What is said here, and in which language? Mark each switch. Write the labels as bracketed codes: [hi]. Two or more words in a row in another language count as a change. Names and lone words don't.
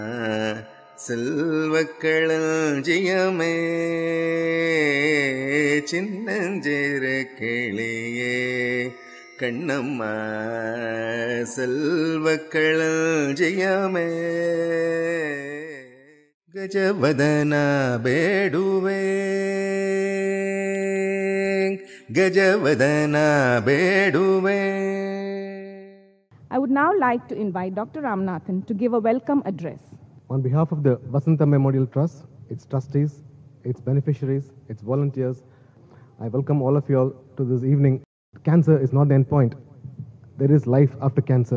[ta] செல்வக்களஞ்சியமே சின்னஞ்சிறு கிளியே கண்ணம்மா செல்வக்களஞ்சியமே [kn] ಗಜವದನ ಬೇಡುವೆ ಗಜವದನ ಬೇಡುವೆ. [en] I would now like to invite Dr. Ramanathan to give a welcome address. On behalf of the Vasanta Memorial Trust, its trustees, its beneficiaries, its volunteers, I welcome all of you all to this evening. Cancer is not the end point. There is life after cancer.